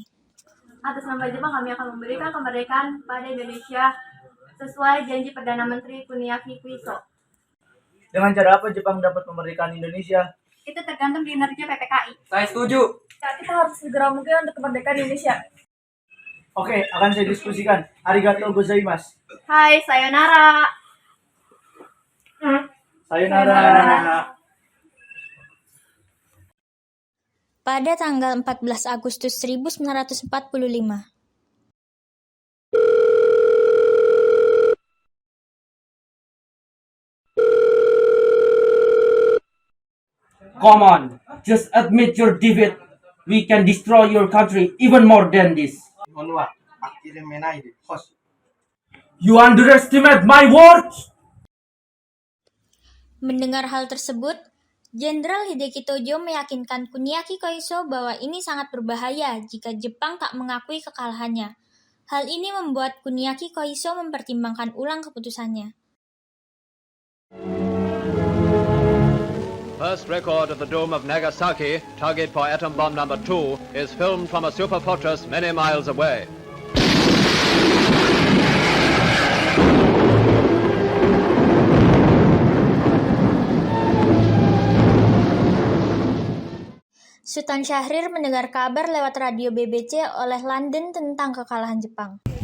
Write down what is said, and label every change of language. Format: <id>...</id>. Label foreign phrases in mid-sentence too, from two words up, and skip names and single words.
<id>Atas nama Jepang, kami akan memberikan kemerdekaan pada Indonesia sesuai janji Perdana Menteri Kuniaki Koiso. Dengan cara apa Jepang dapat memerdekakan Indonesia? Itu tergantung di kinerja PPKI. Saya setuju. Kita harus segera mungkin untuk kemerdekaan Indonesia. Oke, akan saya diskusikan.</id> <ja>ありがとうございます. はい、さようなら. Sayonara.</ja> <id>Pada tanggal 14 Agustus 1945,</id> <en>Come on, just admit your defeat. We can destroy your country even more than this. You underestimate my words?</en> <id>mendengar hal tersebut, Jenderal Hideki Tojo meyakinkan Kuniaki Koiso bahwa ini sangat berbahaya jika Jepang tak mengakui kekalahannya. Hal ini membuat Kuniaki Koiso mempertimbangkan ulang keputusannya.</id> <en>First record of the doom of Nagasaki, target for atom bomb number 2, is filmed from a super fortress many miles away.</en> <id>Sultan Syahrir mendengar kabar lewat radio BBC oleh London tentang kekalahan Jepang.</id>